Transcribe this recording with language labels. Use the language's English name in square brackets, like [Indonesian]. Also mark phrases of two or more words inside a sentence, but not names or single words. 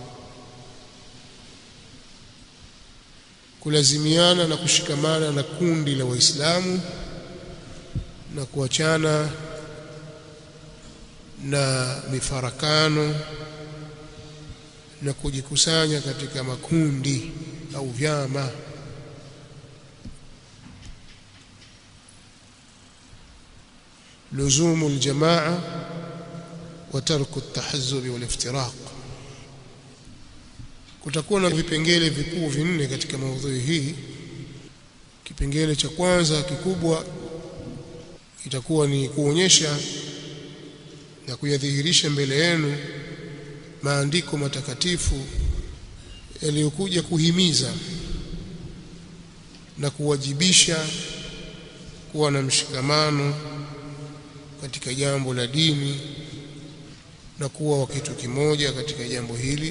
[Swahili] kulazimiana na kushikamana na kundi la Waislamu na kuachana na mifarakano na kujikusanya katika makundi au vyama. [Arabic] لزوم الجماعة وترك التحزب والافتراق. [Swahili] Kutakuwa na vipengele vikuu vinne katika maudhui hii. Kipengele cha kwanza kikubwa itakuwa ni kuonyesha na kuyadhihirisha mbele yenu maandiko matakatifu yaliyokuja kuhimiza na kuwajibisha kuwa na mshikamano katika jambo la dini na kuwa wa kitu kimoja katika jambo hili.